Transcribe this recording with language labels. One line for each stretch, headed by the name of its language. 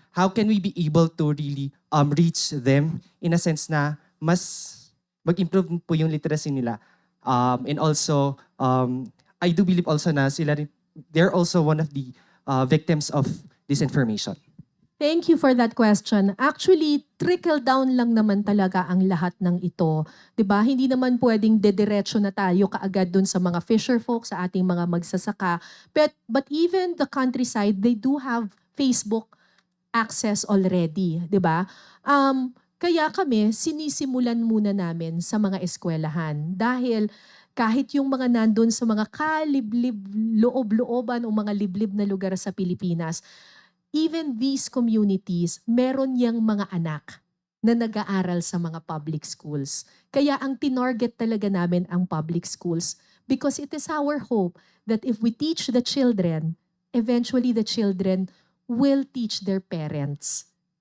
English: How can we be able to really reach them in a sense
Filipino: na mas mag-improve po yung literacy nila?
English: And also, I do believe also na they're also one of the victims of disinformation. Thank you for that question.
Filipino: Actually, trickle down lang naman talaga ang lahat ng ito. 'Di ba? Hindi naman pwedeng dediretso na tayo kaagad dun sa mga fisher folk, sa ating mga magsasaka.
English: But even the countryside, they do have Facebook access already, 'di ba?
Filipino: Kaya kami sinisimulan muna namin sa mga eskwelahan dahil kahit yung mga nandun sa mga kaliblib, loob-looban o mga liblib na lugar sa Pilipinas,
English: even these communities,
Filipino: meron yang mga anak na nag-aaral sa mga public schools. Kaya ang tinarget talaga namin ang
English: public schools because it is our hope that if we teach the children, eventually the children will teach their parents.